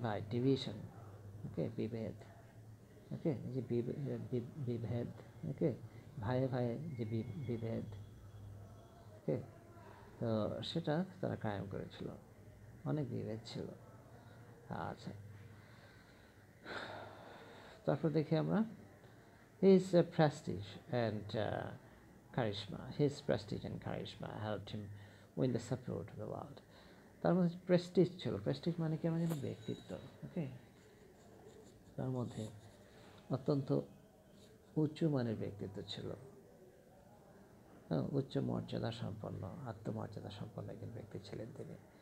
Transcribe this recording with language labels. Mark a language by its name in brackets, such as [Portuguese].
[Bangla] Division, ওকে, বিভেদ, ওকে, যে বিভেদ, ওকে, ভাইয়ে ভাইয়ে যে বিভেদ, ওকে, তো সেটা তারা কায়েম করেছিল, অনেক বিভেদ ছিল। আচ্ছা, তারপর দেখি আমরা [English] his prestige and charisma. His prestige and charisma helped him win the support of the world. [Bangla] তার মধ্যে প্রেস্টিজ ছিল, প্রেস্টিজ মানে কি, আমাদের ব্যক্তিত্ব, ওকে, তার মধ্যে অত্যন্ত উঁচু মানের ব্যক্তিত্ব ছিল, উচ্চ মর্যাদা সম্পন্ন, আত্মমর্যাদা সম্পন্ন একজন ব্যক্তি ছিলেন তিনি।